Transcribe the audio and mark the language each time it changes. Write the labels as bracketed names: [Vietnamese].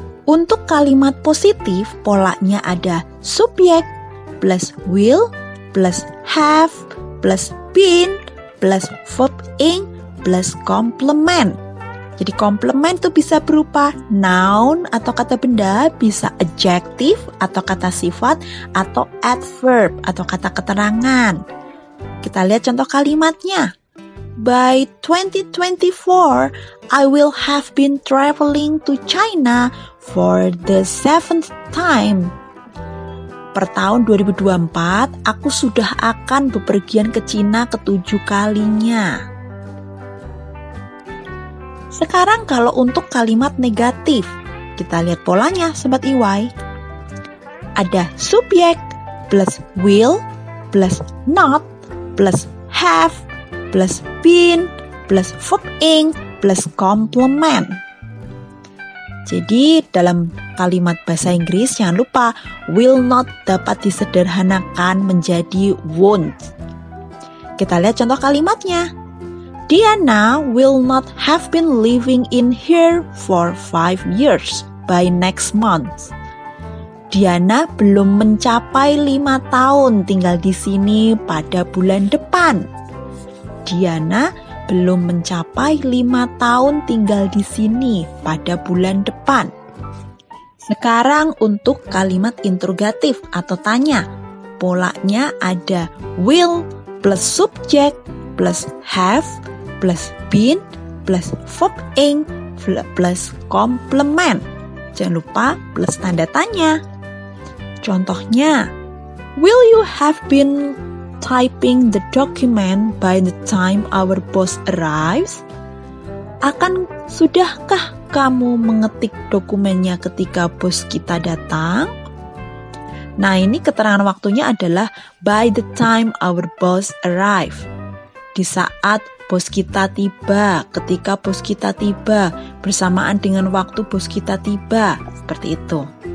[Indonesian] Untuk kalimat positif, polanya ada subjek plus will plus have plus been plus verb ing plus complement. Jadi complement itu bisa berupa noun atau kata benda, bisa adjective atau kata sifat, atau adverb atau kata keterangan. Kita lihat contoh kalimatnya. [English] By 2024, I will have been traveling to China for the 7th time. [Indonesian] Per tahun 2024, aku sudah akan bepergian ke Cina ke-7 kalinya. Sekarang kalau untuk kalimat negatif, kita lihat polanya Sobat EY. Ada subjek plus will plus not plus have plus been plus verb ing plus complement. Jadi dalam kalimat bahasa Inggris jangan lupa will not dapat disederhanakan menjadi won't. Kita lihat contoh kalimatnya. [English] Diana will not have been living in here for 5 years by next month. [Indonesian] Diana belum mencapai 5 tahun tinggal di sini pada bulan depan. Diana belum mencapai 5 tahun tinggal di sini pada bulan depan. Sekarang untuk kalimat interrogatif atau tanya. Polanya ada will plus subjek plus have plus been plus verb ing plus complement. Jangan lupa plus tanda tanya. [English] Contohnya, will you have been typing the document by the time our boss arrives? [Indonesian] Akan sudahkah kamu mengetik dokumennya ketika bos kita datang? Nah, ini keterangan waktunya adalah [English] by the time our boss arrive. [Indonesian] Di saat bos kita tiba, ketika bos kita tiba, bersamaan dengan waktu bos kita tiba. Seperti itu.